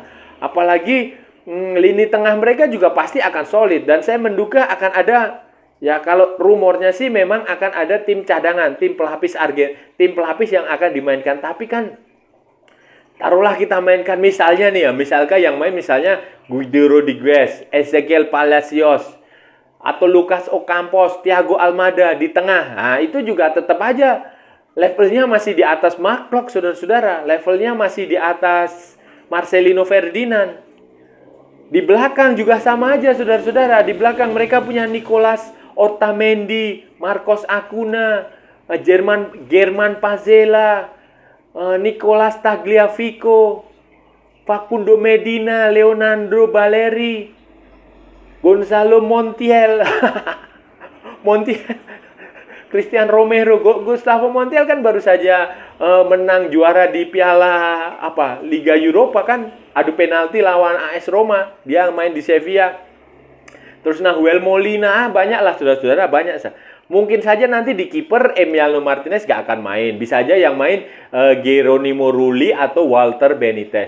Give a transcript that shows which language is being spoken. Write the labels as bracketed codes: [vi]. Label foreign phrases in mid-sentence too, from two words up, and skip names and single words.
[id] Apalagi lini tengah mereka juga pasti akan solid. Dan saya menduga akan ada, ya kalau rumornya sih memang akan ada tim cadangan, tim pelapis yang akan dimainkan. Tapi kan taruhlah kita mainkan misalnya nih ya, misalkan yang main misalnya Guido Rodriguez, Ezequiel Palacios, atau Lucas Ocampos, Thiago Almada di tengah. Nah, itu juga tetap aja levelnya masih di atas Mark Klok, saudara-saudara. Levelnya masih di atas Marcelino Ferdinand. Di belakang juga sama aja, saudara-saudara. Di belakang mereka punya Nicolas Otamendi, Marcos Acuna, German Pazella, Nicolas Tagliafico, Facundo Medina, Leonardo Baleri, Gonzalo Montiel, Christian Romero, Gustavo Montiel kan baru saja menang juara di Piala Liga Eropa kan, adu penalti lawan AS Roma, dia main di Sevilla. Terus Nahuel Molina, banyak lah saudara-saudara, banyak. Mungkin saja nanti di kiper Emiliano Martinez gak akan main, bisa aja yang main Geronimo Rulli atau Walter Benitez.